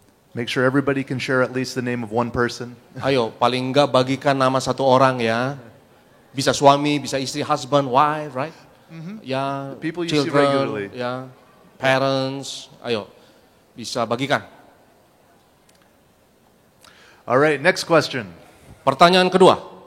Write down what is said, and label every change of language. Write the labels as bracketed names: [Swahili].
[English] Make sure everybody can share at least the name of one person. [Indonesian] Ayo, paling enggak bagikan nama satu orang ya. Bisa suami, bisa istri, [English] husband, wife, right? [Indonesian] Ya, [English] The people you see children, regularly. [Indonesian] ya, parents. Ayo, bisa bagikan. [English] All right, next question. [Indonesian] Pertanyaan kedua.